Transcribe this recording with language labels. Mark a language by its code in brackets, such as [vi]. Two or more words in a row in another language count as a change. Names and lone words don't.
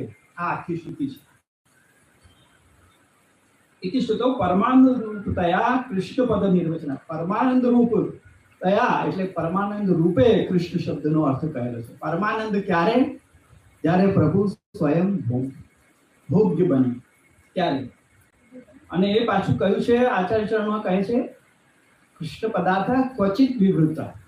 [gu] આ આખી શ્રુતિ છે. [sa] इति श्रुतौ परमानंद रूपतया कृष्ण पद निर्वचन. परमानंद रूप तया [gu] એટલે પરમાનંદ રૂપે કૃષ્ણ શબ્દનો અર્થ કહેલો છે. પરમાનંદ ક્યારે? જ્યારે પ્રભુ સ્વયં ભોગ્ય બને ત્યારે. અને એ પાછું કહ્યું છે આચાર્ય ચરણમાં કહે છે [sa] कृष्ण पदार्थ क्वचित विवृत.